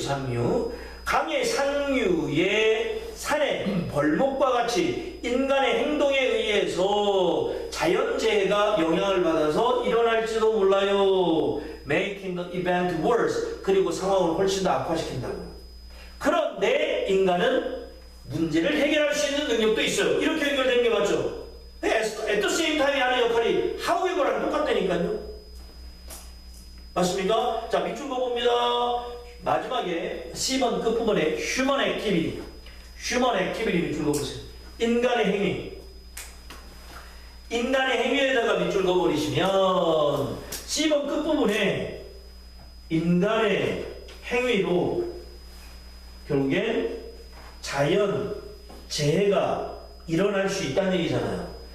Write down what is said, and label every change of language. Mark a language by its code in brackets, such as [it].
[ko] 상류 강의 상류의 산의 벌목과 같이 인간의 행동에 의해서 자연재해가 영향을 받아서 일어날지도 몰라요. [en] Making the event worse. [ko] 그리고 상황을 훨씬 더 악화시킨다고요. 그런데 인간은 문제를 해결할 수 있는 능력도 있어요. 이렇게 연결되는 게 맞죠? [en] at the same time [ko] 하는 역할이 however랑 똑같다니까요. 맞습니까? 자, 밑줄 그어봅니다. 마지막에 C번 끝부분에 human activity. human activity 밑줄 그어보세요. 인간의 행위. 인간의 행위에다가 밑줄 그어버리시면 C번 끝부분에 인간의 행위로 결국엔 자연 재해가 일어날 수 있다는 얘기잖아요.